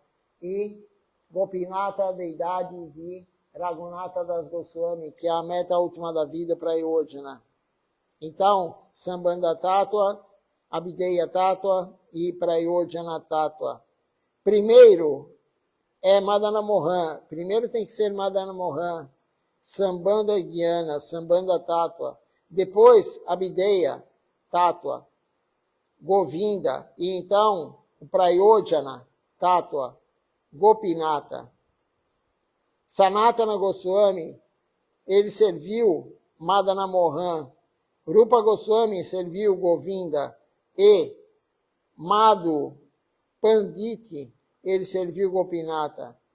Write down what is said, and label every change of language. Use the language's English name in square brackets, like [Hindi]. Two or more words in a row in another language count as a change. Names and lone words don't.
[Portuguese] E Gopinata, a deidade de Raghunatha Das Goswami, que é a meta última da vida para Prayojana. Então, Sambandha Tattva, Abhideya Tattva e Prayojana Tattva. Primeiro é Madana Mohan. Primeiro tem que ser Madana Mohan, [Sanskrit] Sambandha Gyana, Sambandha Tattva. [Portuguese] Depois, Abhideya Tattva, Govinda. E então, o Prayojana Tattva, Gopinata. Sanatana Goswami, ele serviu Madana Mohan. Rupa Goswami serviu Govinda. E Madhu Panditi, ele serviu Gopinata.